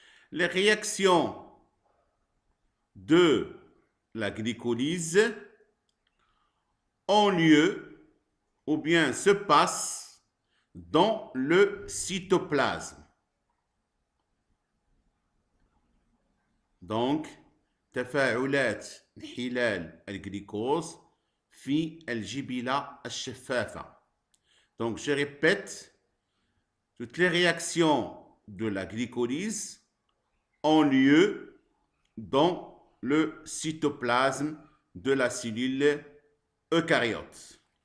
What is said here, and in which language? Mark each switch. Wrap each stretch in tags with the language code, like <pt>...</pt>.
<fr>Les réactions de la glycolyse ont lieu ou bien se passent dans le cytoplasme. Donc,</fr> <ar>تفاعلات انحلال الجلوكوز في الجبلة الشفافة.</ar> <fr>Donc, je répète, toutes les réactions de la glycolyse ont lieu dans le cytoplasme de la cellule eucaryote.</fr>